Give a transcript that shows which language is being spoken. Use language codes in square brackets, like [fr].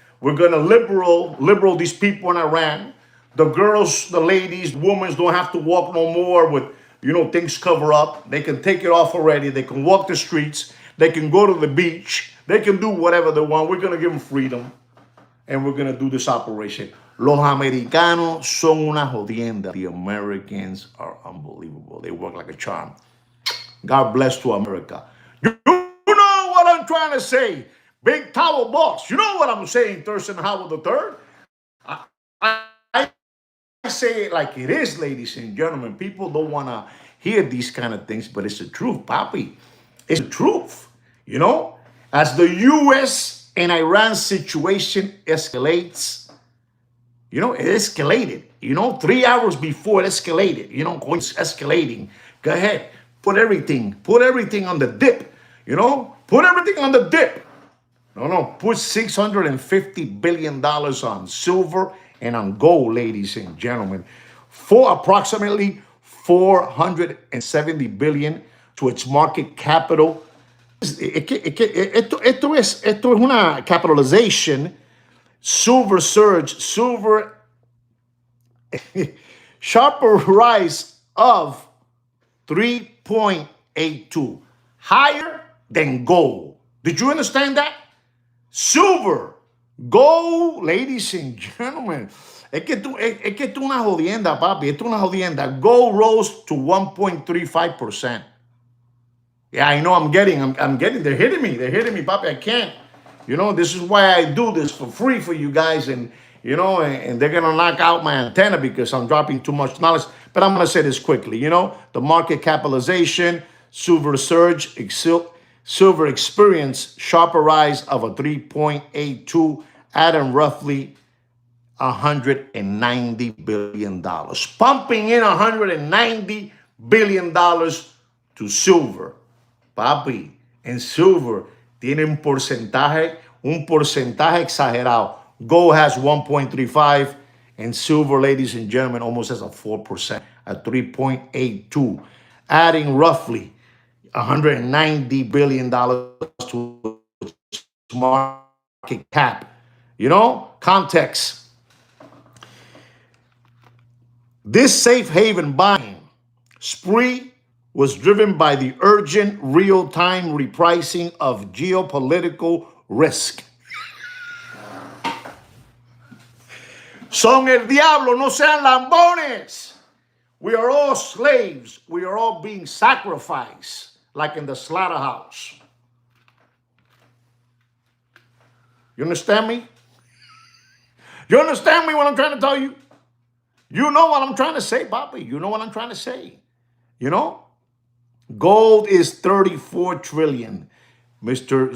[en] We're going to liberal these people in Iran. The girls, the ladies, women don't have to walk no more with, things cover up. They can take it off already. They can walk the streets. They can go to the beach. They can do whatever they want. We're going to give them freedom. And we're going to do this operation. [es] Los americanos son una jodienda. [en] The Americans are unbelievable. They work like a charm. God bless to America. You know what I'm trying to say. Big Tower Boss. You know what I'm saying, Thurston Howell III? I say it like it is, ladies and gentlemen. People don't want to hear these kind of things, but it's the truth, Papi. It's the truth. As the U.S. and Iran situation escalates, it escalated. 3 hours before it escalated. It's escalating. Go ahead. Put everything on the dip. Put everything on the dip. No. Put $650 billion on silver and on gold, ladies and gentlemen. For approximately $470 billion to its market capital. [es] Esto es una capitalization. [en] Silver surge, sharper rise of 3.82, higher than gold. Did you understand that? Silver, gold, ladies and gentlemen. [es] Es que esto es una jodienda, papi. Esto es una jodienda. [en] Gold rose to 1.35%. Yeah, I know I'm getting, they're hitting me, papi. I can't. This is why I do this for free for you guys. And they're going to knock out my antenna because I'm dropping too much knowledge. But I'm going to say this quickly. The market capitalization, silver surge, silver experienced sharper rise of a 3.82, adding roughly $190 billion. Pumping in $190 billion to silver. [es] Papi, en silver tiene un porcentaje exagerado. [en] Gold has 1.35, and silver, ladies and gentlemen, almost has a 4%, at 3.82, adding roughly $190 billion to its market cap. Context. This safe haven buying spree was driven by the urgent real-time repricing of geopolitical risk. [es] Son el diablo, no sean lambones. [en] We are all slaves. We are all being sacrificed, like in the slaughterhouse. You understand me? You understand me what I'm trying to tell you? You know what I'm trying to say, Papi. You know what I'm trying to say. Gold is 34 trillion. Mr.